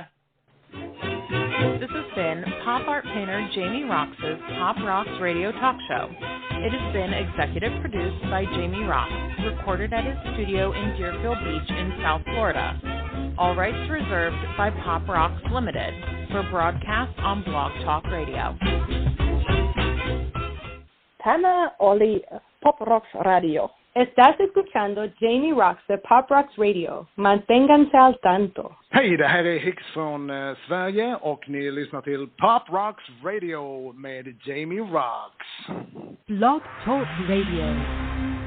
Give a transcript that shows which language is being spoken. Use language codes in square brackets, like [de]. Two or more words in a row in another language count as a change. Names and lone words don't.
[en] This has been pop art painter Jamie Roxx's PopRoxx Radio Talk Show. It has been executive produced by Jamie Roxx, recorded at his studio in Deerfield Beach in South Florida. All rights reserved by PopRoxx Limited for broadcast on Blog Talk Radio. Tana Oli, Pop Roxx Radio. [es] Estás escuchando Jamie Roxx de PopRoxx Radio. Manténganse al tanto. [sv] Hej, det här är Hicks från Sverige och ni lyssnar till PopRoxx Radio med Jamie Roxx. Blog Talk Radio.